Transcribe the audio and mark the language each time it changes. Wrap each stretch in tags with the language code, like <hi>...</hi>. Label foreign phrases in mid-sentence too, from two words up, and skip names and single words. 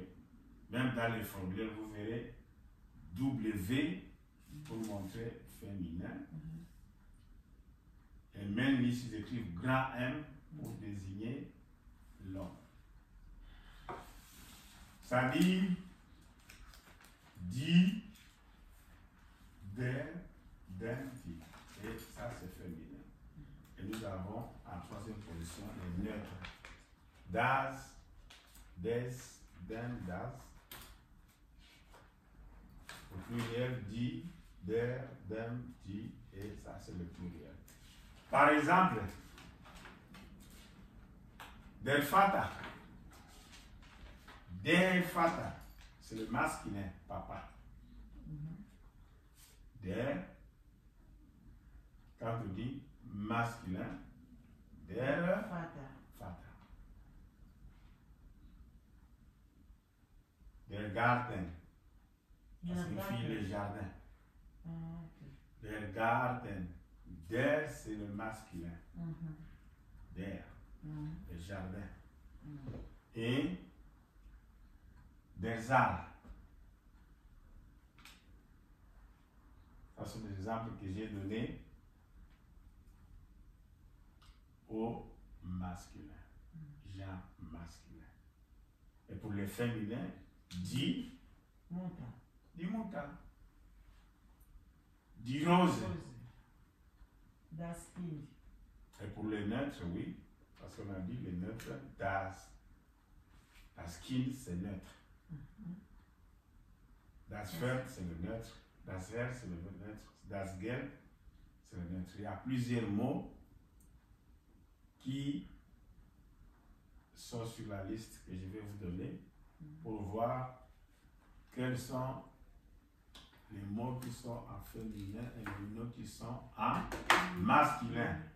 <fr>Même dans les formulaires, vous verrez W pour montrer féminin. Et même ici, ils écrivent grand M pour désigner l'homme. Ça dit</fr> <de>die, der, den, die.</de> <fr>Et ça, c'est féminin. Et nous avons en troisième position les neutres.</fr> <de>Das, des, den, das.</de> <fr>Au pluriel,</fr> <de>die, der, dem, die.</de> <fr>Et ça, c'est le pluriel. Par exemple,</fr> <de>der Vater. Der Vater,</de> <fr>c'est le masculin, papa. Der, quand on dit masculin,</fr> <de>der Vater. Der Garten,</de> <fr>ça signifie le jardin.</fr> <de>Der Garten. Der,</de> <fr>c'est le masculin. Der, le jardin. Et des arbres. Ce sont des exemples que j'ai donnés au masculin. Genre masculin. Et pour les féminins,</fr> <de>die monta. Die Rose. Das Kind.</de> <fr>Et pour les neutres, oui, parce qu'on a dit les neutres,</fr> <de>das. Das Kind,</de> <fr>c'est neutre.</fr> <de>Das Pferd,</de> <fr>c'est le neutre.</fr> <de>Das Herr,</de> <fr>c'est le neutre.</fr> <de>Das Geld,</de> <fr>c'est le neutre. Il y a plusieurs mots qui sont sur la liste que je vais vous donner pour voir quels sont les mots qui sont en féminin et les mots qui sont en masculin.</fr>